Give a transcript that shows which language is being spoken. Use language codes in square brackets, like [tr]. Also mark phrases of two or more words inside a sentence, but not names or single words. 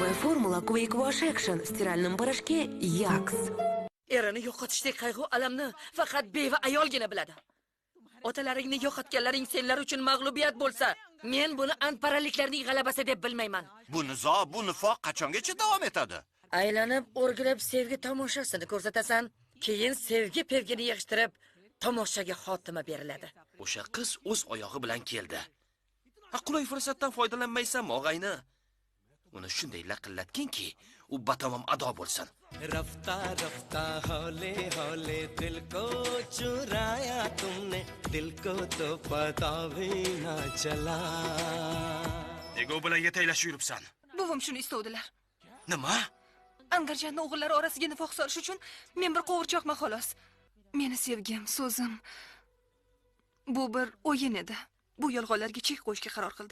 [ru] формула [en] Quick Wash Action [ru] в стиральном порошке Yax. [uz] Erini yo'qotishdek qayg'u alamni faqat beva ayolgina biladi. Otalaringni yo'qotganlaring senlar uchun mag'lubiyat bo'lsa, men buni anparaliklarning g'alabasi deb bilmayman. Bu nizo, bu nifoq qachongacha davom etadi? Aylanib, o'rgilib sevgi tomoshasini ko'rsatasan, keyin sevgi pevgini yig'ishtirib, tomoshaga xotima beriladi. O'sha qiz o'z oyog'i bilan keldi. Qulay fursatdan foydalanmaysanmi, og'ayni? Uni shunday laqillatginki, u batamom ado bo'lsin. [hi] रफ्ता रफ्ता हौले हौले दिल को चुराया तुमने दिल को तो पता भी ना चला [uz] Nega u bilan yetaylashib yuribsan? Buvim shuni istuvdilar. Nima? Angarjanning o'g'illari orasiga nifoq solish uchun men bir qovurchoqman xolos. Meni sevgim, so'zim bu bir o'yin edi. Bu yolg'onlarga chek qo'yishga qaror qildim.